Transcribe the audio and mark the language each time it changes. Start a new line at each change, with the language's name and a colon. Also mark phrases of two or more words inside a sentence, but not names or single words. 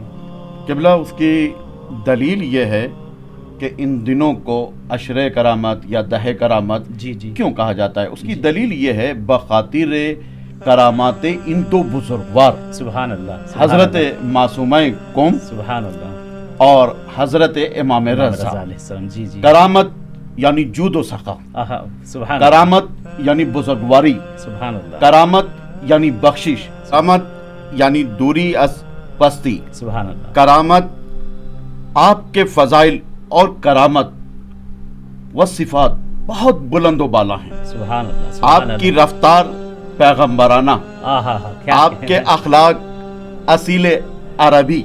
Urdu: قبلہ اس کی دلیل یہ ہے کہ ان دنوں کو عشرہ کرامت یا دہ کرامت کیوں کہا جاتا ہے، اس کی دلیل یہ ہے
Persian: بخاطر کرامات ان دو بزرگوار،
Arabic: سبحان اللہ،
Urdu: حضرت معصومہ کم
Arabic: سبحان اللہ
Urdu: اور حضرت امام رضا
Arabic: علیہ السلام۔ جی
Persian: کرامت یعنی جود و سخا،
Arabic: سبحان
Persian: کرامت یعنی بزرگواری،
Arabic: سبحان اللہ،
Persian: کرامت یعنی بخشش، کرامت یعنی دوری از پستی،
Arabic: سبحان اللہ،
Urdu: کرامت آپ کے فضائل اور کرامت و صفات بہت بلند و بالا ہیں.
Arabic: سبحان اللہ، سبحان
Urdu: آپ کی رفتار پیغمبرانہ، آپ کے اخلاق اصیل عربی،